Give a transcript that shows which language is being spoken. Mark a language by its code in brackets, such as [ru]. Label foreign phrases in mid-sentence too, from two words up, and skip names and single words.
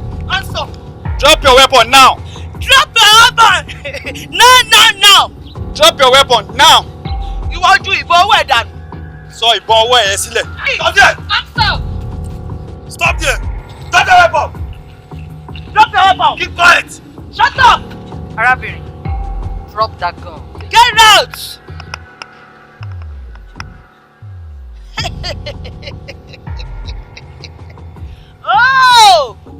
[en] Hands up. Drop your weapon now. Drop your weapon. Now, now, now. Drop your weapon now. [yo] Ìwọ ojú ìbọn ọwọ́ ẹ̀ dànù. Sọ ìbọn ọwọ́ ẹ̀ sílẹ̀. [en] Hey, Stop there. hands up. Stop there. Drop your weapon. Drop your weapon. Keep quiet. Shut up. Arábìnrin, drop that gun. Get out. Oh!